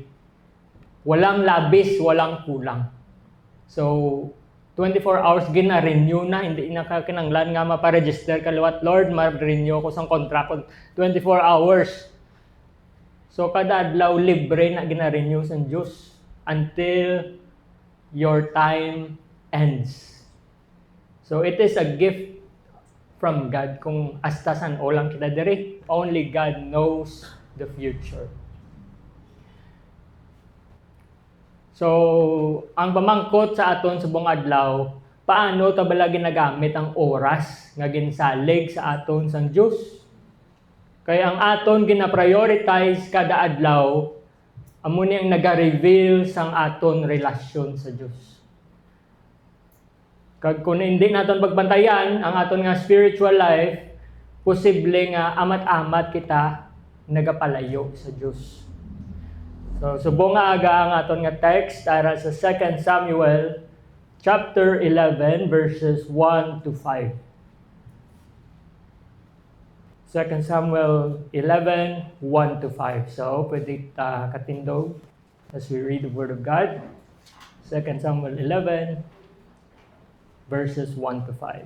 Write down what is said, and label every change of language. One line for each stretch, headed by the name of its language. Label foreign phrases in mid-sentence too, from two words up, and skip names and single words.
Filipino: Walang labis, walang kulang.
Hiligaynon: So 24 hours gina-renew na, hindi na kinanglan nga maparegister ka liwat, Lord, ma-renew ko sang contract ko 24 hours. So kada adlaw libre na gina-renew sang Dios
English: until your time ends. So it is a gift from God
Hiligaynon: kung hasta san olang kita diri.
English: Only God knows the future. So,
Hiligaynon: ang pamangkot sa aton sa buong adlaw, paano ta bala ginagamit ang oras nga ginsalig sa aton sang Dios? Kaya ang aton gina-prioritize kada adlaw, amo ni ang naga-reveal sang aton relasyon sa Dios. Kag kung hindi naton pagbantayan ang aton nga spiritual life, posible nga amat-amat kita nagapalayo sa Dios. So subong nga aga ang aton nga text ara sa 2 Samuel chapter 11 verses 1 to 5. 2 Samuel 11, 1 to 5. So pwede katindog
English: as we read the Word of God.
Hiligaynon: 2 Samuel 11 verses 1 to 5.